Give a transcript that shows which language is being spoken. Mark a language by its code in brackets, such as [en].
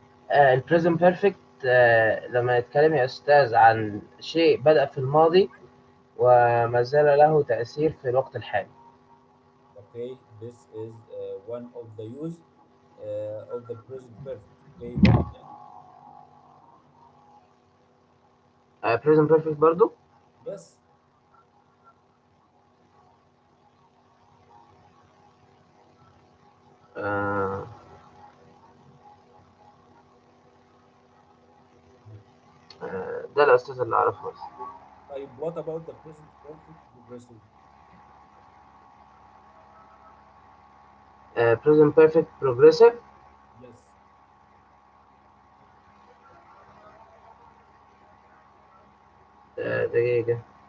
[ar] البريزنت بيرفكت لما نتكلم يا أستاذ عن شيء بدأ في الماضي وما زال له تأثير في الوقت الحالي. [en] Okay, this is one of the use of the present perfect. Okay, what again? present perfect [ar] برضو. [en] Yes. [ar] آه، ده الأستاذ اللي أعرفه بس. طيب, [en] what about the present perfect progressive? present perfect progressive. Yes. [ar] دقيقة.